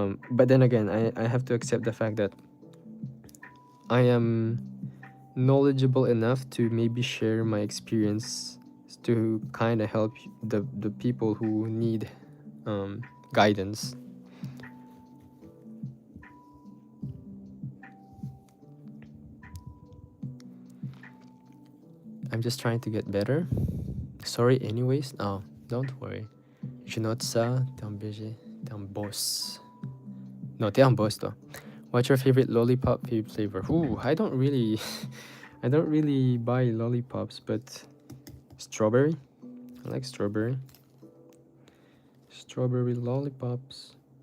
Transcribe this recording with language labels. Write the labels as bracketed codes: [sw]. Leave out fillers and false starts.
[en] But then again, I have to accept the fact that I am knowledgeable enough to maybe share my experience to kind of help the people who need guidance. I'm just trying to get better. Sorry anyways. Oh, don't worry. [fr] Je note ça, t'es un BG, t'es un boss. No, t'es un boss toi. [en] What's your favorite lollipop flavor? Ooh, I don't really buy lollipops, but strawberry. I like strawberry. Strawberry lollipops.